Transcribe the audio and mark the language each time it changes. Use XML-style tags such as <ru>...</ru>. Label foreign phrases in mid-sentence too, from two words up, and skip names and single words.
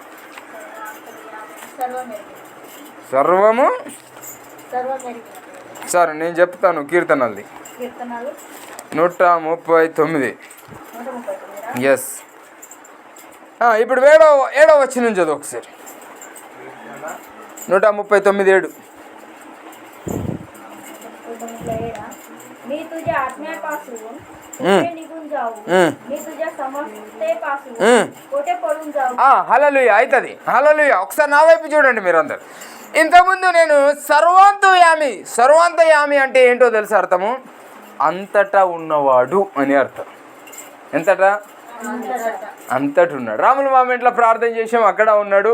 <te>సర్వము సరే నేను చెప్తాను కీర్తనల్ది. కీర్తనలు 139. 139. ఎస్. ఇప్పుడు ఏడో వచనం చదువు ఒకసారి. 139:7.</te> <mr>मी तुझ्या आज्ञापासून कुठे निघून जाऊ, मी तुझ्या समर्थतेपासून कुठे पडून जाऊ.</mr> <te>హల్లెలూయా అవుతుంది. హల్లెలూయా. ఒకసారి నా వైపు చూడండి మీరందరు. ఇంతకుముందు నేను సర్వాంతయామి అంటే ఏంటో తెలుసు అర్థము? అంతటా ఉన్నవాడు అని అర్థం. ఎంతటా? అంతటి ఉన్నాడు. రాముల మామెంట్లో ప్రార్థన చేసాం, అక్కడ ఉన్నాడు.</te>